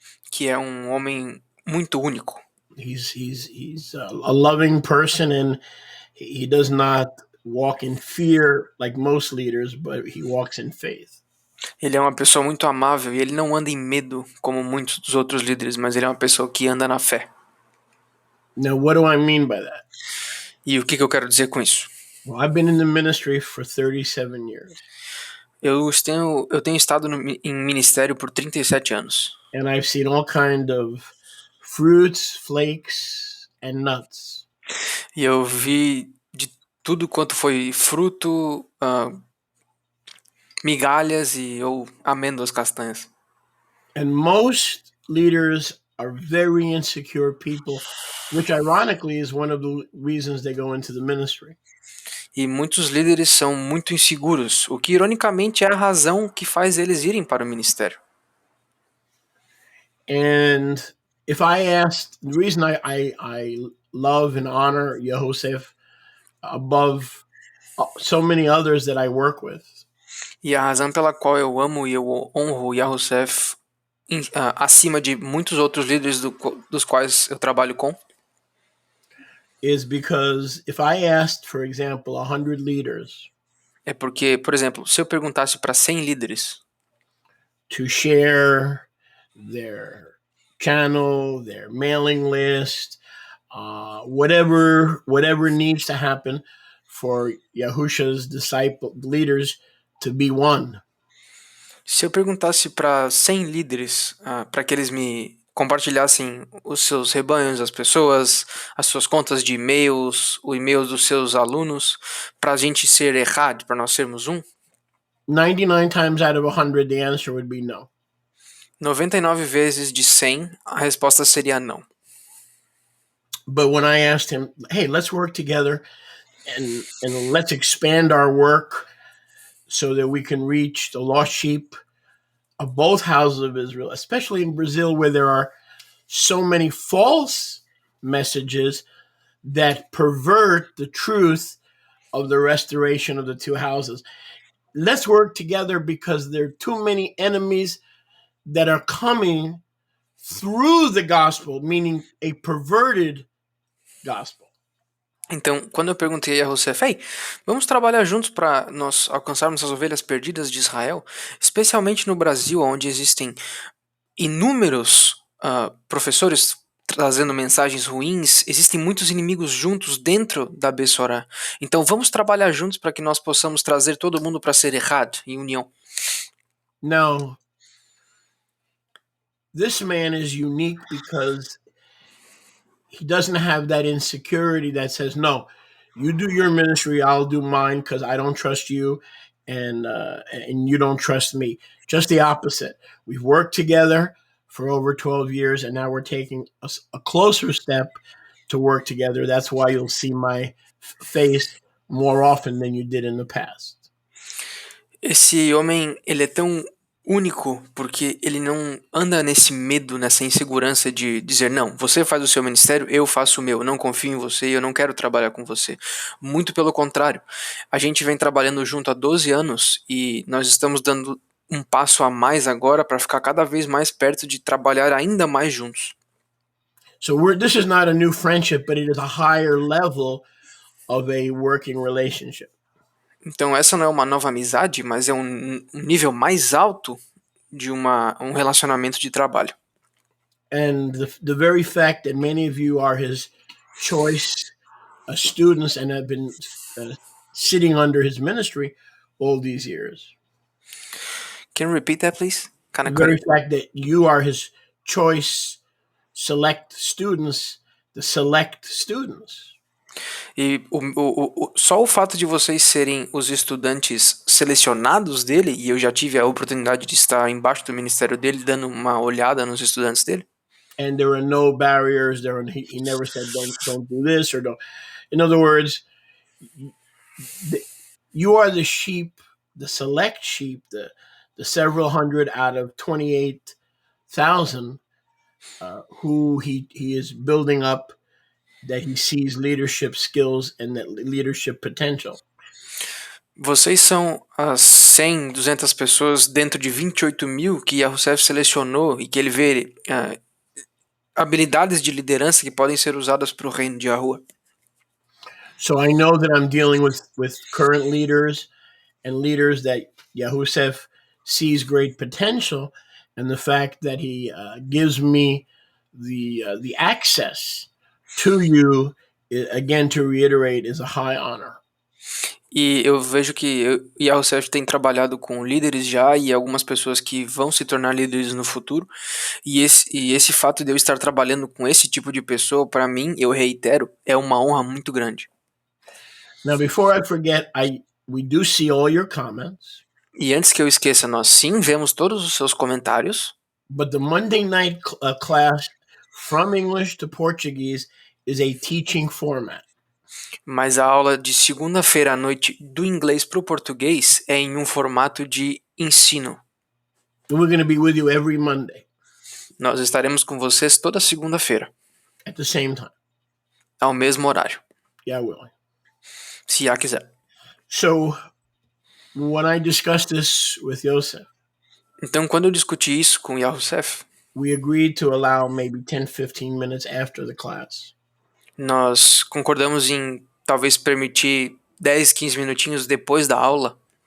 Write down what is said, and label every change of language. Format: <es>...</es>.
<pt>que é um homem muito único.</pt> <en>He's a loving person, and he does not walk in fear like most leaders, but he walks in faith.</en> <pt>Ele é uma pessoa muito amável e ele não anda em medo como muitos dos outros líderes, mas ele é uma pessoa que anda na fé.</pt> <en>Now, what do I mean by that?</en> <pt>E o que eu quero dizer com isso?</pt> <en>Well, I've been in the ministry for 37 years.</en> <pt>Eu tenho estado em ministério por 37 anos.</pt> <en>And I've seen all kind of fruits, flakes, and nuts.</en> <pt>E eu vi de tudo quanto foi fruto, migalhas ou amêndoas castanhas.</pt> <en>And most leaders are very insecure people, which ironically is one of the reasons they go into the ministry.</en> <pt>E muitos líderes são muito inseguros, o que ironicamente é a razão que faz eles irem para o ministério.</pt> <en>And if I asked, the reason I love and honor Yehosef above so many others that I work with.</en> <pt>E a razão pela qual eu amo e eu honro Yahusef acima de muitos outros líderes dos quais eu trabalho com</pt> <en>is because if I asked, for example, 100 leaders</en> <pt>É porque, por exemplo, se eu perguntasse para 100 líderes</pt> <en>to share their channel, their mailing list, whatever needs to happen for Yahusha's disciple leaders to be one.</en> <pt>Se eu perguntasse para 100 líderes para que eles me compartilhassem os seus rebanhos, as pessoas, as suas contas de e-mails, o e-mail dos seus alunos, para a gente ser errado, para nós sermos um,</pt> <en>99 times out of 100, the answer would be no.</en> <pt>99 vezes de 100, a resposta seria não.</pt> <en>But when I asked him, hey, let's work together and let's expand our work so that we can reach the lost sheep of both houses of Israel, especially in Brazil, where there are so many false messages that pervert the truth of the restoration of the two houses. Let's work together because there are too many enemies that are coming through the gospel, meaning a perverted gospel.</en> <pt>Então, quando eu perguntei a Rousseff, hey, vamos trabalhar juntos para nós alcançarmos as ovelhas perdidas de Israel, especialmente no Brasil, onde existem inúmeros professores trazendo mensagens ruins, existem muitos inimigos juntos dentro da Bessorá. Então, vamos trabalhar juntos para que nós possamos trazer todo mundo para ser errado, em união.</pt> <en>Now, this man is unique because he doesn't have that insecurity that says, no, you do your ministry, I'll do mine because I don't trust you and you don't trust me. Just the opposite. We've worked together for over 12 years and now we're taking a closer step to work together. That's why you'll see my face more often than you did in the past.</en> <pt>Esse homem, ele é tão único porque ele não anda nesse medo, nessa insegurança de dizer, não, você faz o seu ministério, eu faço o meu, não confio em você e eu não quero trabalhar com você. Muito pelo contrário, a gente vem trabalhando junto há 12 anos e nós estamos dando um passo a mais agora para ficar cada vez mais perto de trabalhar ainda mais juntos.</pt> <en>So this is not a new friendship, but it is a higher level of a working relationship.</en> <pt>Então essa não é uma nova amizade, mas é um nível mais alto de um relacionamento de trabalho.</pt> <en>And the very fact that many of you are his choice students and have been sitting under his ministry all these years. Can you repeat that, please? The very fact that you are his choice select students, the select students.</en> <pt>E só o fato de vocês serem os estudantes selecionados dele, e eu já tive a oportunidade de estar embaixo do ministério dele, dando uma olhada nos estudantes dele.</pt> <en>And there are no barriers. He never said, don't do this or don't. In other words, you are the sheep, the select sheep, the several hundred out of 28,000 who he is building up, that he sees leadership skills and that leadership potential.</en> <pt>Vocês são as 100, 200 pessoas dentro de 28 mil que Yahusef selecionou e que ele vê habilidades de liderança que podem ser usadas para o reino de Yahuwah.</pt> <en>So I know that I'm dealing with current leaders and leaders that Yahusef sees great potential, and the fact that he gives me the access to you, again, to reiterate, is a high honor.</en> <pt>E eu vejo que Yahusef tem trabalhado com líderes já e algumas pessoas que vão se tornar líderes no futuro. E esse fato de eu estar trabalhando com esse tipo de pessoa, para mim, eu reitero, é uma honra muito grande.</pt> <en>Now, before I forget, we do see all your comments.</en> <pt>E antes que eu esqueça, nós sim vemos todos os seus comentários.</pt> <en>But the Monday night class from English to Portuguese is a teaching format.</en> <pt>Mas a aula de segunda-feira à noite do inglês para o português é em um formato de ensino.</pt> <en>We're going to be with you every Monday.</en> <pt>Nós estaremos com vocês toda segunda-feira.</pt> <en>At the same time.</en> <pt>Ao mesmo horário.</pt> <en>Yeah, willing.</en> <pt>Se Yah quiser.</pt> <en>So, when I discussed this with Yosef,</en> <pt>então, quando eu discuti isso com Yahusef,</pt> <en>we agreed to allow maybe 10, 15 minutes after the class.</en> <pt>Nós concordamos em talvez permitir 10, 15 minutinhos depois da aula</pt>